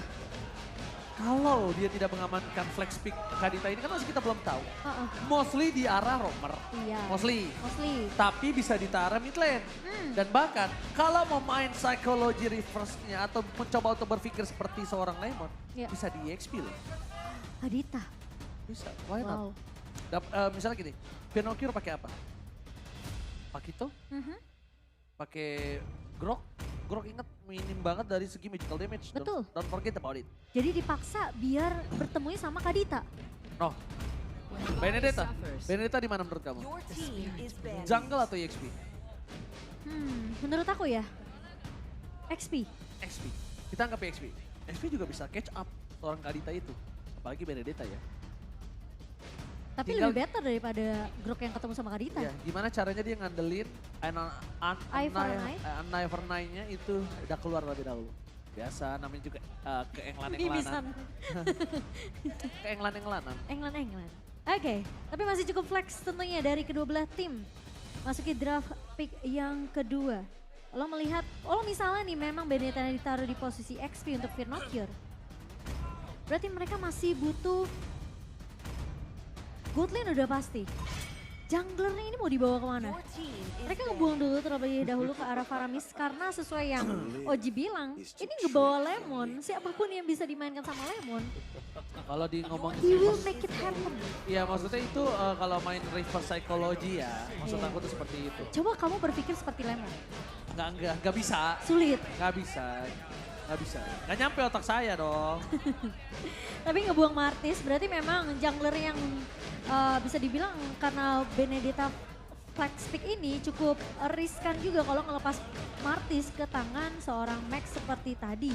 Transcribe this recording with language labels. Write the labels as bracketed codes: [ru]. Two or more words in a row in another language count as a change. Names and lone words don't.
[id] Kalau dia tidak mengamankan flex pick Kadita ini kan masih kita belum tahu. Mostly di arah romer. Iya. Mostly. Tapi Tapi bisa di arah [en] mid lane. [id] Dan bahkan kalau mau main [en] psychology reverse- [id] nya atau mencoba untuk berpikir seperti seorang Lemon, Iya. bisa di EXP loh. Kadita. Bisa, [en] why not? [id] Wow. Misalnya gini, Pinocchio pakai apa? Pakito? Pakai Grok? Grok inget minim banget dari segi magical damage. Betul. [en] Don't forget about it. [id] Jadi dipaksa biar bertemunya sama Kadita. No. Benedetta. Benedetta di mana menurut kamu? Jungle atau EXP? Menurut aku ya, XP. XP. Kita anggap XP. XP juga bisa [en] catch up [id] seorang Kadita itu. Apalagi Benedetta ya. Tapi Tinggal- lebih better daripada Grok yang ketemu sama Kadita. Ya, gimana caranya dia ngandelin [en] Eye for an eye? Eye for an eye- [id] nya itu udah keluar lebih dahulu. Biasa namanya juga keenglanan-englanan. Mimisan. Keenglan-englanan. England. Oke, tapi masih cukup flex tentunya dari kedua belah tim. Masuki [en] draft pick [id] yang kedua. Kalau misalnya nih memang Benedetta ditaruh di posisi XP untuk Firnocure. Berarti mereka masih butuh [en] gold lane [id] udah pasti. Junglernya ini mau dibawa kemana? Mereka ngebuang dulu terlebih dahulu ke arah Faramis karena sesuai yang Oji bilang, ini ngebawa Lemon, siapapun yang bisa dimainkan sama Lemon, Kalau di ngomong [en] he will make it happen. [id] Iya maksudnya itu kalau main [en] reverse psychology [id] ya, maksud Iya. aku tuh seperti itu. Coba kamu berpikir seperti Lemon, Nggak bisa, sulit. nggak bisa. Nggak nyampe otak saya dong. Tapi ngebuang Martis berarti memang jungler yang bisa dibilang karena Benedetta [en] flag stick [id] ini cukup riskan juga kalau ngelepas Martis ke tangan seorang Max seperti tadi.